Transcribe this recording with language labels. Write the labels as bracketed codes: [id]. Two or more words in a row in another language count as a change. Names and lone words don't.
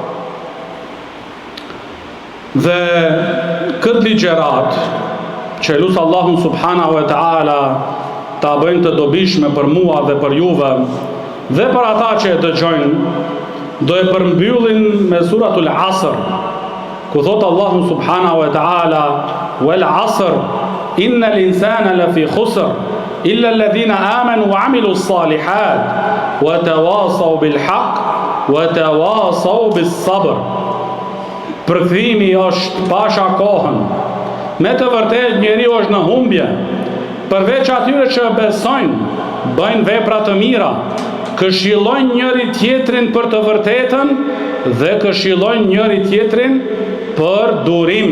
[sq] Dhe këtë ligjerat që lusë Allahun [ar] سبحانه وتعالى [sq] ta bëjnë të dobishme për mua dhe për juve dhe për ata që e dëgjojnë, do e përmbyllin me suratul Asr, ku thot Allahu [ar] سبحانه وتعالى: "والعصر إن الإنسان لفي خسر إلا الذين آمنوا وعملوا الصالحات وتواصوا بالحق وتواصوا بالصبر. [sq] Përkthimi është pasha kohën. Me të vërtet njeriu është në humbje, përveç atyre që besojnë, bëjnë vepra të mira, këshillojnë njëri tjetrin për të vërtetën dhe këshillojnë njëri tjetrin për durim.